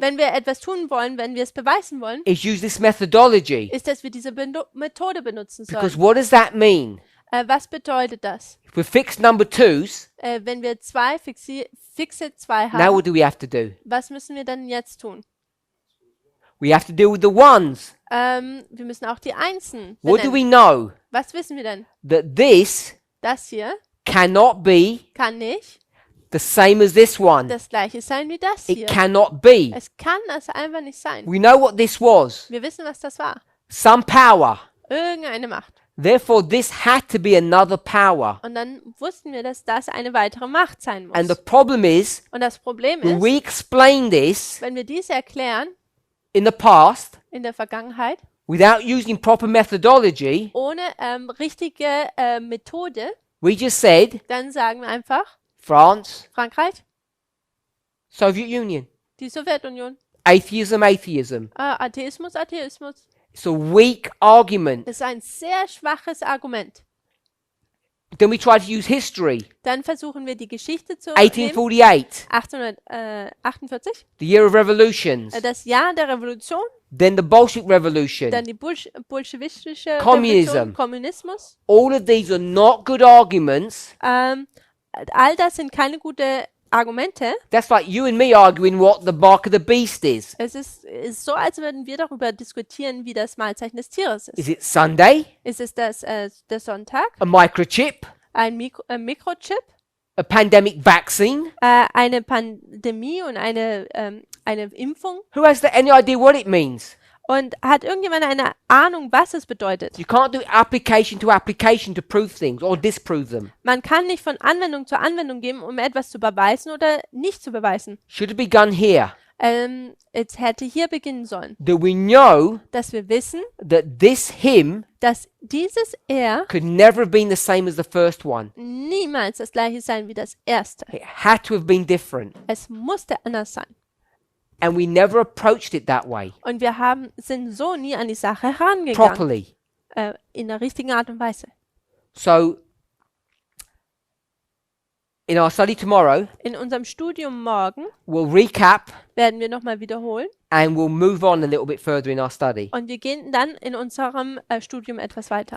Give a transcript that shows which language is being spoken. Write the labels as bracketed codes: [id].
[de] wenn wir etwas tun wollen, wenn wir es beweisen wollen, [en] is use this methodology. [de] ist, dass wir diese Methode benutzen [en] Because [de] sollen. [en] what does that mean? [de] Was bedeutet das? [en] If we fix number 2s, [de] Wenn wir fixe 2 [en] now [de] haben, [en] what do we have to do? [de] was müssen wir dann jetzt tun? [en] We have to deal with the ones. [de] Wir müssen auch die Einsen [en] What do we [de] benennen. [en] know? [de] Was wissen wir denn? [en] That this [de] Das hier [en] cannot be [de] kann nicht [en] the same as this one. [de] das gleiche sein wie das [en] It [de] hier. [en] cannot be. [de] Es kann das einfach nicht sein. [en] We know what this was. [de] Wir wissen, was das war. [en] Some power. [de] Irgendeine Macht. [en] Therefore, this had to be another power. [de] Und dann wussten wir, dass das eine weitere Macht sein [en] And the [de] muss. [en] problem is, [de] Und das Problem [en] when [de] ist, [en] we explain this [de] wenn wir dies erklären [en] in the past, [de] in der Vergangenheit, [en] without using proper methodology, [de] ohne richtige Methode, [en] we just said, [de] dann sagen wir einfach, [en] France, [de] Frankreich, [en] Soviet Union, [de] die Sowjetunion, [en] atheism, atheism. [de] Atheismus, Atheismus. [en] It's a weak argument. [de] Das ist ein sehr schwaches Argument. [en] Then we try to use history. [de] Dann versuchen wir die Geschichte zu nehmen. [en] 1848, [de] 1848, [en] the year of revolutions. [de] das Jahr der Revolution, [en] Then the Bolshevik Revolution. [de] dann die bolschewistische [en] Communism. [de] Revolution, Kommunismus. [en] All of these are not good arguments. [de] All das sind keine guten Argumente. [en] That's like you and me arguing what the mark of the beast is. [de] Es ist so, als würden wir darüber diskutieren, wie das Malzeichen des Tieres ist. [en] Is it Sunday? [de] Ist es der Sonntag, [en] A microchip? [de] ein Mikrochip, [en] A pandemic vaccine? [de] eine Pandemie und eine Impfung? [en] Who has any idea what it means? [de] Und hat irgendjemand eine Ahnung, was es bedeutet? [en] You can't do application to prove things or disprove them. [de] Man kann nicht von Anwendung zu Anwendung gehen, um etwas zu beweisen oder nicht zu beweisen. [en] Should have begun here. [de] es hätte hier beginnen sollen, [en] that we know [de] dass wir wissen, [en] that this hymn [de] dass dieses Er [en] could never have been the same as the first one. [de] niemals das gleiche sein wie das erste. [en] It had to have been different. [de] Es musste anders sein. [en] And we never approached it that way, [de] Und wir sind so nie an die Sache herangegangen, [en] properly. [de] in der richtigen Art und Weise. [en] So, in our study tomorrow, [de] In unserem Studium morgen [en] we'll recap [de] werden wir nochmal wiederholen [en] and we'll move on a little bit further in our study. [de] und wir gehen dann in unserem Studium etwas weiter.